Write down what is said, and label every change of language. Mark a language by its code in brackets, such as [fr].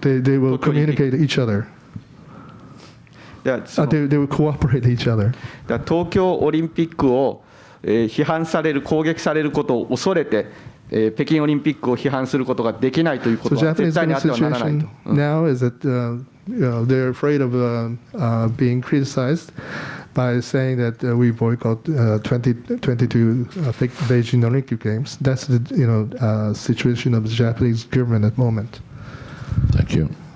[en] they will communicate each other. They will cooperate each other. [ja] 東京オリンピックを批判される、攻撃されることを恐れて、北京オリンピックを批判することができないということは絶対にあってはならないと。 [en] Now is that they're afraid of being criticized by saying that we boycott 2022 Beijing Olympic Games. That's the situation of the Japanese government at the moment. Thank you.